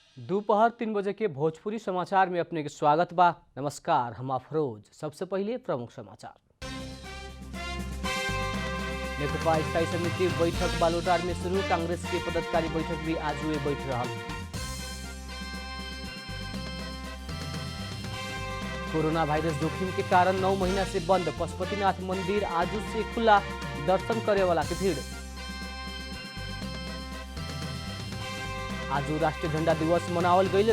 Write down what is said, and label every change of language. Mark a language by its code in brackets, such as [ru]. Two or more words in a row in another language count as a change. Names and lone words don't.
[bho] दोपहर 3 बजे के भोजपुरी समाचार में अपने के स्वागत बा। नमस्कार, हम अफरोज। सबसे पहले प्रमुख समाचार। नेकपा स्थायी समिति बैठक बालुटार में शुरू। कांग्रेस के पदाधिकारी बैठक भी आज हुए बैठ रहा। कोरोना वायरस जोखिम के कारण 9 महीना से बंद पशुपतिनाथ मंदिर आज से खुला। दर्शन करे वाला की भीड़। आज राष्ट्रीय झंडा दिवस मनावल गई।